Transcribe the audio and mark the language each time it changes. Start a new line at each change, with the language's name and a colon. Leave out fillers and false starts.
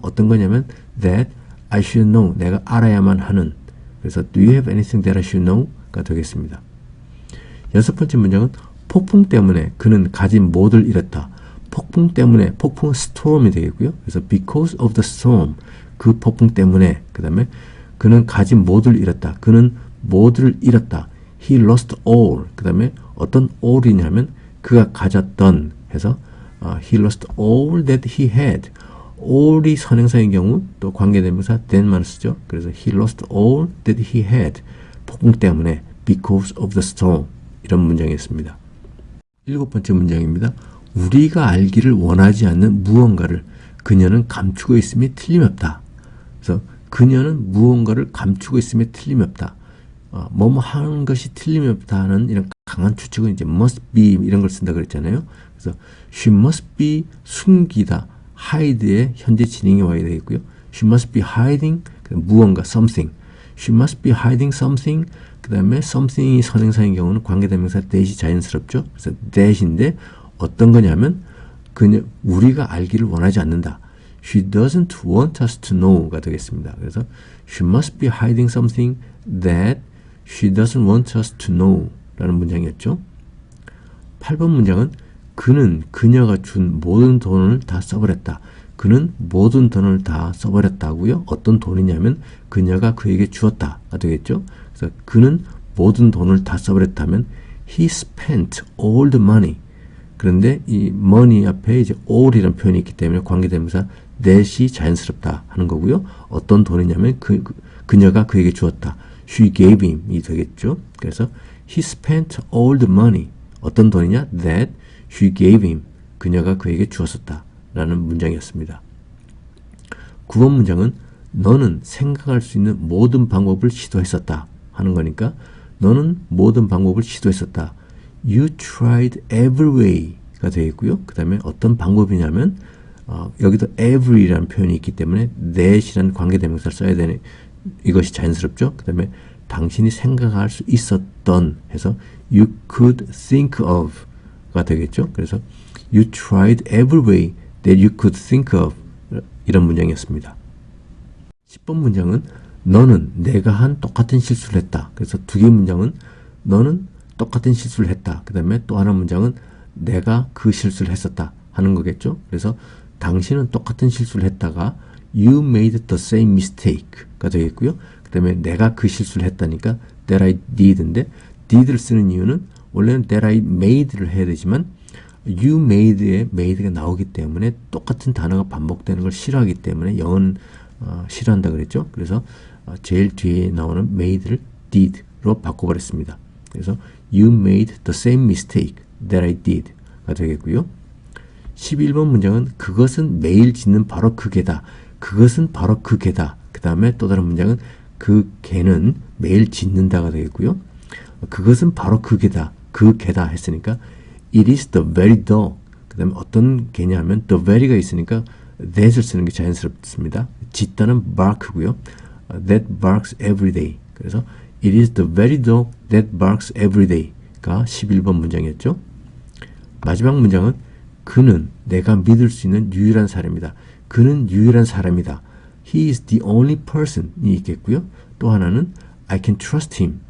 Korean: 어떤 거냐면
English: that I should know.
Korean: 내가 알아야만 하는. 그래서
English: do you have anything that I should know가 되겠습니다.
Korean: 여섯 번째 문장은 폭풍 때문에 그는 가진 모두를 잃었다. 폭풍 때문에 폭풍은 storm이 되겠고요. 그래서
English: because of the storm
Korean: 그 폭풍 때문에 그 다음에 그는 가진 모두를 잃었다. 그는 모두를 잃었다.
English: He lost all.
Korean: 그 다음에 어떤 all이냐면 그가 가졌던 해서
English: he lost all that he had.
Korean: all이 선행사인 경우 또 관계대명사 that만을 쓰죠.
English: 그래서 he lost all that he had.
Korean: 폭풍 때문에
English: because of the storm.
Korean: 이런 문장이었습니다. 일곱 번째 문장입니다. 우리가 알기를 원하지 않는 무언가를 그녀는 감추고 있음이 틀림없다. 그래서 그녀는 무언가를 감추고 있음에 틀림이 없다. 뭐뭐 하는 것이 틀림이 없다는 이런 강한 추측은 이제
English: must be
Korean: 이런 걸 쓴다 그랬잖아요.
English: 그래서 she must be
Korean: 숨기다. hide의 현재 진행이 와야 되겠고요.
English: she must be hiding
Korean: 무언가
English: something. she must be hiding something.
Korean: 그 다음에 something이 선행사인 경우는 관계대명사 that이 자연스럽죠. 그래서 that인데 어떤 거냐면 우리가 알기를 원하지 않는다.
English: She doesn't want us to know가 되겠습니다. 그래서 she must be hiding something that she doesn't want us to know
Korean: 라는 문장이었죠. 8번 문장은 그는 그녀가 준 모든 돈을 다 써버렸다. 그는 모든 돈을 다 써버렸다고요. 어떤 돈이냐면 그녀가 그에게 주었다가 되겠죠. 그래서 그는 모든 돈을 다 써버렸다면
English: he spent all the money.
Korean: 그런데 이 money 앞에 이제 all이라는 표현이 있기 때문에 관계대명사 that이 자연스럽다 하는 거고요. 어떤 돈이냐면 그녀가 그에게 주었다.
English: She gave him이 되겠죠.
Korean: 그래서
English: he spent all the money.
Korean: 어떤 돈이냐?
English: That she gave him.
Korean: 그녀가 그에게 주었었다. 라는 문장이었습니다. 9번 문장은 너는 생각할 수 있는 모든 방법을 시도했었다 하는 거니까 너는 모든 방법을 시도했었다.
English: You tried every way가 되겠고요.
Korean: 그 다음에 어떤 방법이냐면 여기도 every라는 표현이 있기 때문에 that이라는 관계대명사를 써야 되는 이것이 자연스럽죠. 그 다음에 당신이 생각할 수 있었던 해서
English: you could think of
Korean: 가 되겠죠.
English: 그래서 you tried every way that you could think of
Korean: 이런 문장이었습니다. 10번 문장은 너는 내가 한 똑같은 실수를 했다. 그래서 두 개의 문장은 너는 똑같은 실수를 했다. 그 다음에 또 하나 문장은 내가 그 실수를 했었다 하는 거겠죠. 그래서 당신은 똑같은 실수를 했다가
English: you made the same mistake
Korean: 가 되겠고요. 그 다음에 내가 그 실수를 했다니까
English: that I did
Korean: 인데 did를 쓰는 이유는 원래는
English: that I made
Korean: 를 해야 되지만 you made에 made가 나오기 때문에 똑같은 단어가 반복되는 걸 싫어하기 때문에 영어는 싫어한다 그랬죠. 그래서 제일 뒤에 나오는 made를 did로 바꿔버렸습니다. 그래서
English: you made the same mistake that I did가 되겠고요.
Korean: 11번 문장은 그것은 매일 짓는 바로 그 개다. 그것은 바로 그 개다. 그 다음에 또 다른 문장은 그 개는 매일 짖는다가 되겠고요. 그것은 바로 그 개다. 그 개다 했으니까
English: it is the very dog.
Korean: 그 다음에 어떤 개냐 하면 the very가 있으니까 that을 쓰는 게 자연스럽습니다. 짖다는 bark고요.
English: that barks every day. 그래서 it is the very dog that barks every day가
Korean: 11번 문장이었죠. 마지막 문장은 그는 내가 믿을 수 있는 유일한 사람이다. 그는 유일한 사람이다.
English: He is the only person이 있겠고요.
Korean: 또 하나는
English: I can trust him.